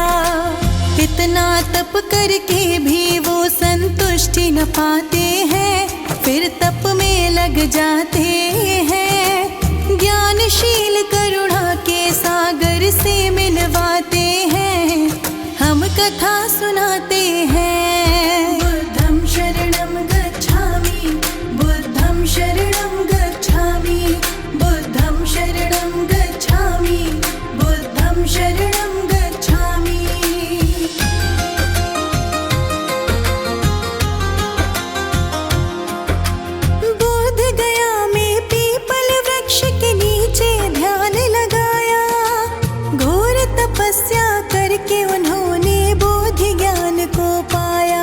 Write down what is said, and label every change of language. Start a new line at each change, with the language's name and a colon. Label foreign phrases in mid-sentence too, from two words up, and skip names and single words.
Hindi: इतना तप करके भी वो संतुष्टि न पाते हैं, फिर तप में लग जाते हैं। ज्ञानशील करुणा के सागर से मिलवाते हैं, हम कथा सुनाते हैं।
Pali: बुद्धं शरणं गच्छामि, बुद्धं शरणं गच्छामि, बुद्धं शरणं गच्छामि, बुद्धं शरणं गच्छामि।
Hindi: बोध गया में पीपल वृक्ष के नीचे ध्यान लगाया। घोर तपस्या करके उन्होंने बोधि ज्ञान को पाया।